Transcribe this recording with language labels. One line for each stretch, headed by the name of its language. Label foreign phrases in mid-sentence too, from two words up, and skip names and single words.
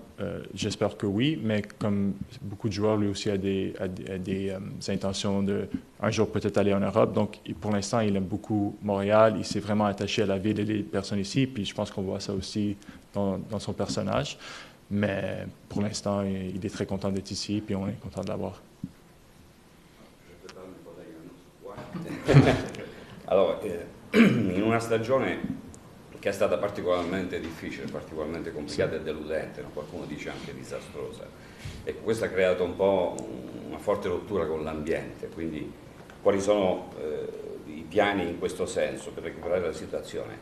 French: J'espère que oui, mais comme beaucoup de joueurs, lui aussi a des intentions de un jour peut-être aller en Europe. Donc, pour l'instant, il aime beaucoup Montréal. Il s'est vraiment attaché à la ville et les personnes ici. Puis, je pense qu'on voit ça aussi dans son personnage. Mais pour l'instant, il est très content d'être ici, puis on est content de l'avoir.
Italian: Allora, in una stagione che è stata particolarmente difficile, particolarmente complicata e deludente, no? Qualcuno dice anche disastrosa. Ecco, questo ha creato un po' una forte rottura con l'ambiente, quindi quali sono i piani in questo senso per recuperare la situazione?